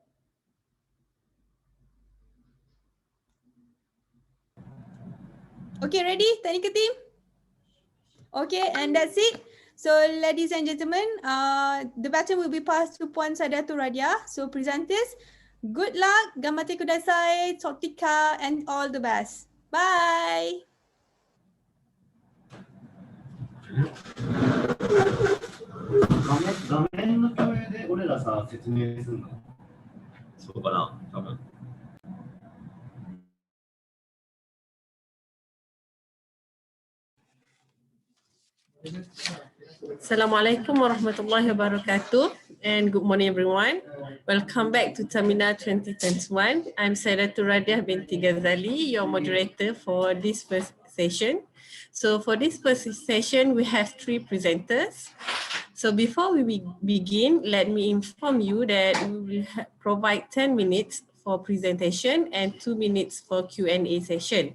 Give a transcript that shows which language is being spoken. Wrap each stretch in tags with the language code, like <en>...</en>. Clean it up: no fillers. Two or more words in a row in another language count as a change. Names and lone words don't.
<en>Okay, ready, technical team? Okay, and that's it. So ladies and gentlemen, the baton will be passed to Puan Sadatul Radia. So presenters, good luck,</en> <ja>頑張って ください,</ja> <en>totika, and all the best. Bye.</en> <ja>画面の共有で俺らさ、説明するの？そうかな、多分。</ja> <ar>السلام عليكم ورحمة الله وبركاته,</ar> <en>and good morning everyone. Welcome back to Tamina 2021. I'm Sadatul Radiah binti Ghazali, your moderator for this first session. So for this first session, we have 3 presenters. So before we begin, let me inform you that we will provide 10 minutes for presentation and 2 minutes for Q&A session.</en>